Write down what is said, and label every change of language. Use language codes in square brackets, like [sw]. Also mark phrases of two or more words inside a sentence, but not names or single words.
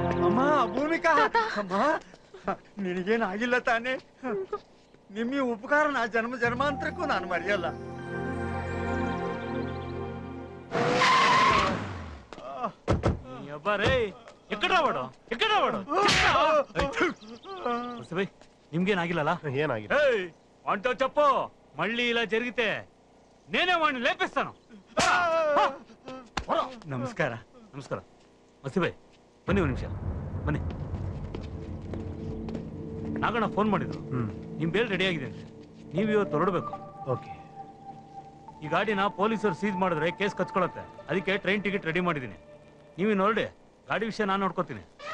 [kn] ಅಮ್ಮ ಭೂಮಿಕಾ ಅಮ್ಮ ನಿನಗೇನಾಗಿಲ್ಲ ತಾನೆ ನಿಮ್ಮ ಉಪಕಾರ ನಾ ಜನ್ಮ ಜನ್ಮಾಂತರಕ್ಕೂ ನಾನು ಮರೆಯಲ್ಲ ನಿಮ್ಗೇನಾಗಿಲ್ಲ ಏನಾಗಿಲ್ಲ [te] వంట చెప్పు మళ్ళీ ఇలా జరిగితే నేనే వాడిని లేపేస్తాను [kn] ನಮಸ್ಕಾರ ನಮಸ್ಕಾರ ಮಸಿಬಾಯ್ ಬನ್ನಿ ಒಂದು ನಿಮಿಷ ಬನ್ನಿ ನಾಗಣ್ಣ ಫೋನ್ ಮಾಡಿದ್ರು ನಿಮ್ ಬೇಲ್ ರೆಡಿ ಆಗಿದೆ ಅಂತೆ ನೀವು ಇವತ್ತು ಹೊರಡಬೇಕು ಓಕೆ ಈ ಗಾಡಿನ ಪೊಲೀಸರು ಸೀಸ್ ಮಾಡಿದ್ರೆ ಕೇಸ್ ಕಚ್ಕೊಳತ್ತೆ ಅದಕ್ಕೆ ಟ್ರೈನ್ ಟಿಕೆಟ್ ರೆಡಿ ಮಾಡಿದ್ದೀನಿ ನೀವಿನ್ನು ಹೊರಡಿ ಗಾಡಿ ವಿಷಯ ನಾನು ನೋಡ್ಕೋತೀನಿ